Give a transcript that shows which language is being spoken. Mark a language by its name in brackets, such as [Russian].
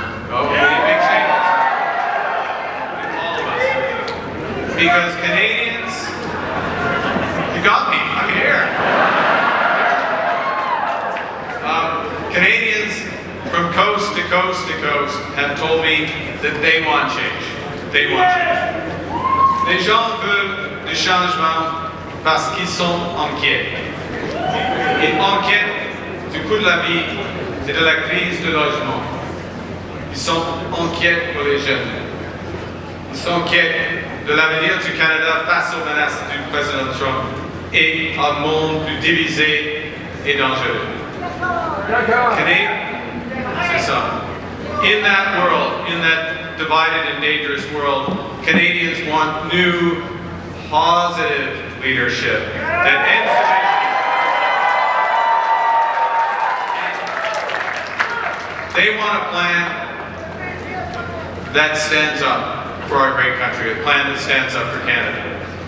[English] Oh, we need big changes. All of us. Because Canadians, you got me, I'm here. Canadians from coast to coast to coast have told me that they want change. They want change. [French] Les gens veulent du changement parce qu'ils sont inquiets. Ils inquiètent du coût de la vie et de la crise de logement. Ils sont inquiets pour les jeunes. Ils sont inquiets de l'avenir du Canada face aux menaces du président Trump et un monde plus divisé et dangereux. Canadian, c'est ça. [English] In that world, in that divided and dangerous world, Canadians want new, positive leadership that ends the They want a plan that stands up for our great country, a plan that stands up for Canada.